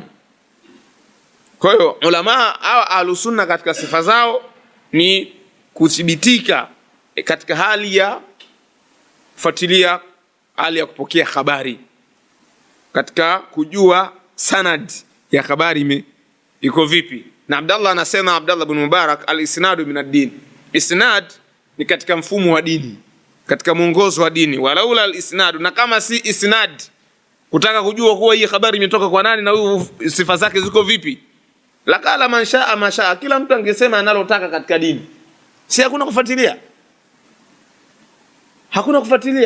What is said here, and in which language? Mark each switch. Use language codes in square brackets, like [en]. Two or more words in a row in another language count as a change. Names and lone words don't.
[sw] Kwa hiyo ulama hawa [ar] أهل السنة [sw] katika sifa zao ni kuthibitika katika hali ya kufuatilia, hali ya kupokea habari, katika kujua sanad ya habari iko vipi. Na Abdallah anasema, Abdallah ibn Mubarak, [ar] الإسناد من الدين. [sw] Isnad ni katika mfumo wa dini, katika mwongozo wa dini. [ar] ولولا الإسناد, [sw] na kama si isnad, kutaka kujua kuwa hii habari imetoka kwa nani na huyu sifa zake ziko vipi, [ar] لقال من شاء ما شاء, [sw] kila mtu angesema analotaka katika dini. Si hakuna kufuatilia, hakuna kufuatilia.